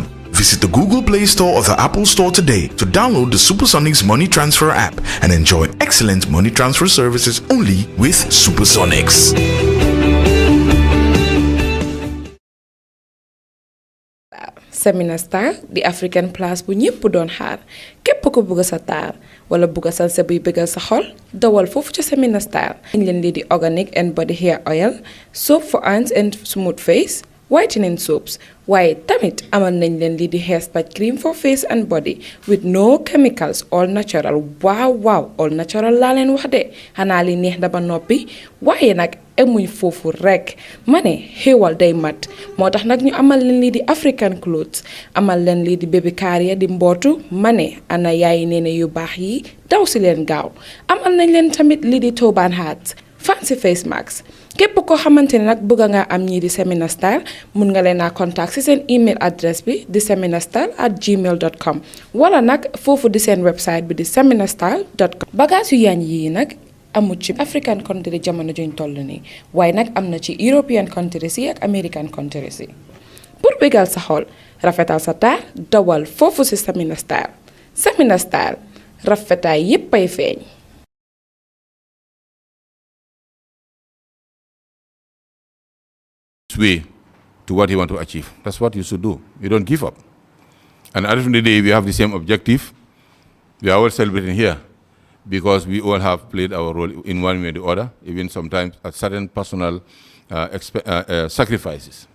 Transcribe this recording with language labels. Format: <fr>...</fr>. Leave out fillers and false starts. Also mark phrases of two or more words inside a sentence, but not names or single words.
<en>Visit the Google Play Store or the Apple Store today to download the Supersonics Money Transfer app and enjoy excellent money transfer services only with Supersonics.</en> <wo>Seminar Star di</wo> <en>African place</en> <wo>bu ñepp doon xaar képp ko bëgg sa taar wala bëgg sa sa buy bëggal sa xol dawal fofu ci Seminar Star ñu leen di</wo> <en>organic and body hair oil, soap for hands and smooth face, whitening soaps,</en> <wo>waaye tamit amal nañ leen lii di</wo> <en>hair spa cream for face and body with no chemicals, all natural.</en> <wo>Wow,</wo> <en>all natural</en> <wo>laa leen wax de xanaa li neex da ba noppi waaye nag emuñ foofu rek ma ne xéewal day mat moo tax nag ñu amal leen lii di</wo> <en>African clothes,</en> <wo>amal leen lii di</wo> <en>baby carrier</en> <wo>di mbootu ma ne ana yaayi neene yu baax yi daw si leen gaaw amal nañ leen tamit lii di</wo> <en>turban hats, fancy face masks.</en> <wo>képp ko xamante ne nag bëgg nga am ñii di Seminar Style mun nga leen a contact si seen email adresse bi di seminarstyle@gmail.com wala nag foofu di seen website bi di seminarstyle.com. bagage yu yaañ yii nag amul ci</wo> <en>African country</en> <wo>jamono juñ toll nii waaye nag am na ci</wo> <en>European countries</en> <wo>yi ak</wo> <en>American countries</en> <wo>yi pour bégal sa xol rafetal sa taar dawal foofu si Seminar Style. Seminar Style rafetaay yépp ay feeñ.</wo> <en>way to what you want to achieve. That's what you should do. You don't give up. And at the end of the day, we have the same objective. We are all celebrating here because we all have played our role in one way or the other, even sometimes at certain personal sacrifices.</en>